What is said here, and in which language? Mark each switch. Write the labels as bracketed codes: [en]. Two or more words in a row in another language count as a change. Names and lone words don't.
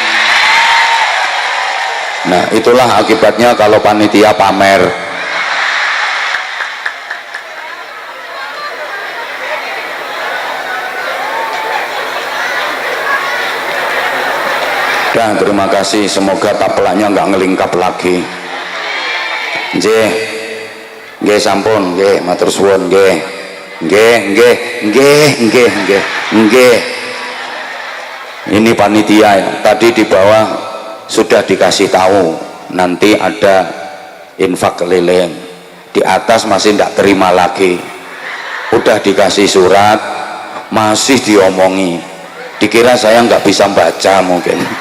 [id] Nah, itulah akibatnya kalau panitia pamer. Dan terima kasih, semoga taplaknya nggak ngelingkap lagi. [jv] Nggih sampun, nggih matur suwun, nggih. [id] Ini panitia ya. Tadi di bawah sudah dikasih tahu nanti ada infak keliling, di atas masih tidak terima lagi. Udah dikasih surat masih diomongi, dikira saya nggak bisa baca mungkin.